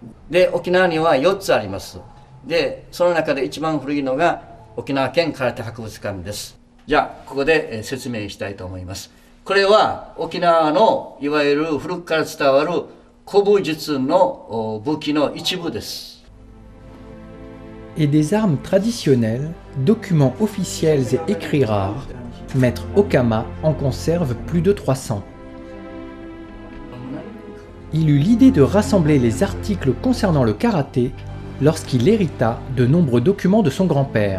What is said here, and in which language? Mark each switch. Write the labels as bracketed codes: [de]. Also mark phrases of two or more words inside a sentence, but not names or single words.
[ja] で、沖縄には4つあります。で、その中で一番古いのが沖縄県空手博物館です。じゃあ、ここで説明したいと思います。これは沖縄のいわゆる古くから伝わる古武術の武器の一部です。 [fr] Et des armes traditionnelles, documents officiels et écrits rares, Maître Okama en conserve plus de 300. Il eut l'idée de rassembler les articles concernant le karaté lorsqu'il hérita de nombreux documents de son grand-père.